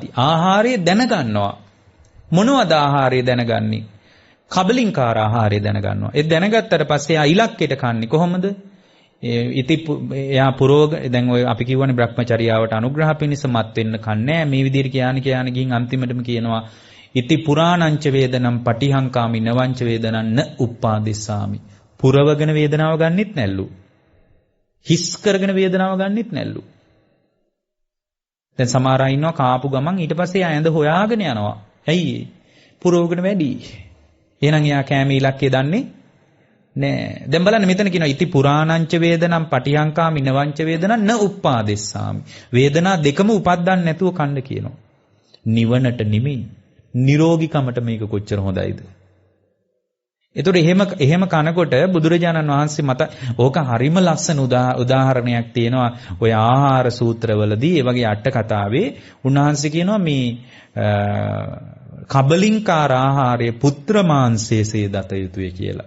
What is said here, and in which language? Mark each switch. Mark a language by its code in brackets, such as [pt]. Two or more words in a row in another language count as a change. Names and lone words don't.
[si] ආහාරය දැනගන්නවා. මොනවද ආහාරය දැනගන්නේ? කබලින්කාර ආහාරය දැනගන්නවා. ඒ දැනගත්තට පස්සේ ආ ඉලක්කයට කන්නේ කොහොමද? එයා දැන් ඔය අපි කියවනේ බ්‍රහ්මචර්යාවට අනුග්‍රහ පිණිස මත් වෙන්න කන්නේ මේ විදිහට කියන ගින් අන්තිමටම කියනවා [pi] ඉති පුරාණංච වේදනම් පටිහංකාමි නවංච වේදනං න උප්පාදිස්සාමි. [si] පුරවගෙන වේදනාව ගන්නෙත් නැල්ලු. හිස් කරගෙන වේදනාව ගන්නෙත් නැල්ලු. දැන් සමහර අය ඉන්නවා කාපු ගමන් ඊට පස්සේ ආ ඇඳ හොයාගෙන යනවා. ඇයි පුරවගෙන වැඩි. එහෙනම් එයා කැමී ඉලක්කය දන්නේ නෑ. දැන් බලන්න මෙතන කියනවා [pi] ඉති පුරාණංච වේදනම් පටිහංකාමි නවංච වේදනං න උප්පාදෙස්සාමි. [si] වේදනා දෙකම උපද්දන්න නැතුව කන්න කියනවා. නිවනට නෙමෙයි නිරෝගීකමට මේක කොච්චර හොඳයිද? ඒතකොට එහෙම කනකොට බුදුරජාණන් වහන්සේ මත ඕක හරිම ලස්සන උදාහරණයක් තියෙනවා. ඔය ආහාර සූත්‍රවලදී ඒ වගේ අට කතාවේ උන්වහන්සේ කියනවා මේ කබලින්කාර ආහාරය පුත්‍ර මාංශයේසේ දත යුතුය කියලා.